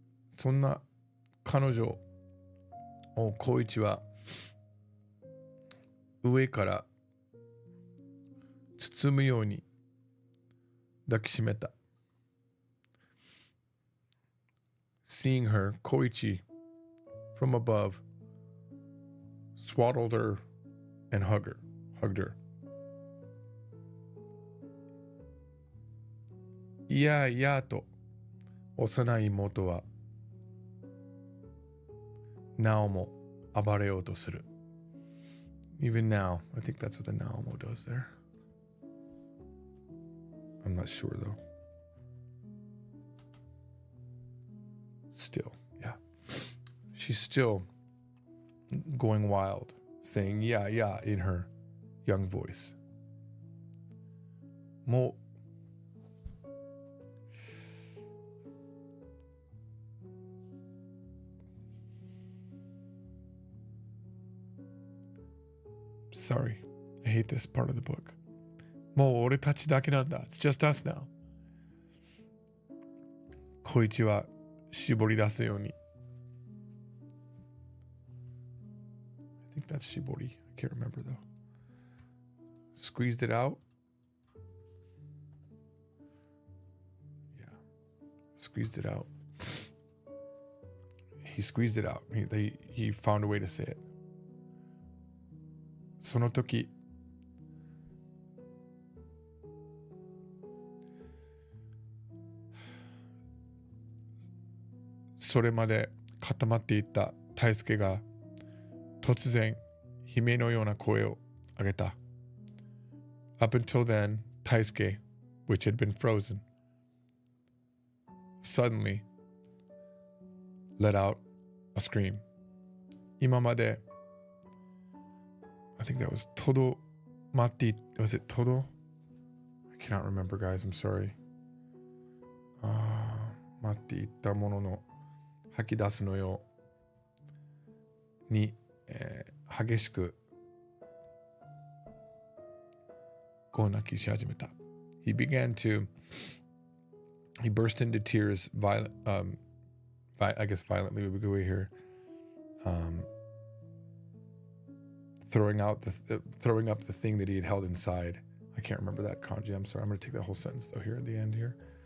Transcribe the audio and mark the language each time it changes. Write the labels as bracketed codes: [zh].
[ja] そんな彼女を光一は上から包むように抱きしめた。 [en] Seeing her, Koichi, from above, swaddled her and hugged her. いやいやと幼い妹はなおも暴れようとする。 Even now, I think that's what the Naomo does there. I'm not sure though. Still, yeah. She's still going wild, saying yeah, yeah in her young voice. もうSorry, I hate this part of the book. [ja] もう俺たちだけなんだ。 [en] It's just us now. [ja] 小一は絞り出すように。 [en] I think that's 絞り. I can't remember though. Squeezed it out. Yeah. Squeezed it out. He squeezed it out. He found a way to say it. [ja] その時それまで固まっていた大輔が突然悲鳴のような声を上げた。 [en] Up until then, Taisuke, which had been frozen, suddenly let out a scream. 今までI think that was todo mati. Was it todo? I cannot remember, guys. I'm sorry. [ja] 待っていたものの吐き出すのように、激しくこう泣きし始めた。 [en] He burst into tears I guess violently would be a good way here. throwing up the thing that he had held inside. I can't remember that kanji. I'm sorry. I'm going to take that whole sentence though here at the end here.